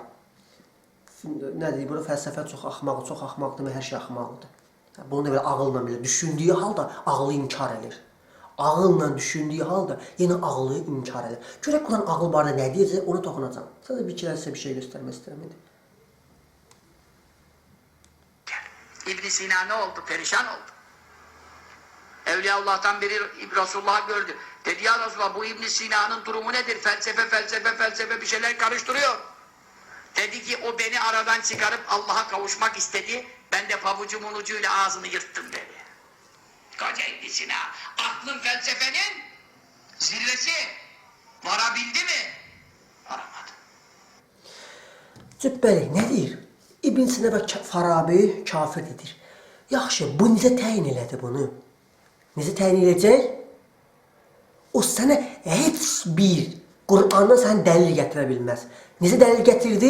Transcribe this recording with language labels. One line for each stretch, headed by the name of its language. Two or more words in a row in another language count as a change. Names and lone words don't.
Azerbaijani: Nə deyir, burada fəlsəfə çox axmaqdır, hər şey axmaqdır. Bunu da belə ağılla belə düşündüyü halda ağlı inkar edir. Ağılla düşündüyü halda yenə ağlı inkar edir. Görək Quran ağıl barədə nə deyəcək, onu toxunacam. Sadəcə bir iki sizə bir şey göstərmək istəyirəm indi.
Turkish: İbn Sina ne oldu? Perişan oldu. Evliyaullah'tan biri Resulullah'ı gördü. Dedi ya Resulullah bu İbn Sina'nın durumu nedir? Felsefe bir şeyler karıştırıyor. Dedi ki o beni aradan çıkarıp Allah'a kavuşmak istedi. Ben de pabucumun ucuyla ağzını yırttım dedi. Koca İbn Sina. Aklın felsefenin zirvesi. Varabildi mi? Varamadı.
Azerbaijani: Cübbəli nə deyir? İbn Sina və Farabi kafirdir. Yaxşı, bu necə təyin elədi bunu? Necə təyin edəcək? O sənə heç bir Qur'andan sən dəlil gətirə bilməz. Necə dəlil gətirdi?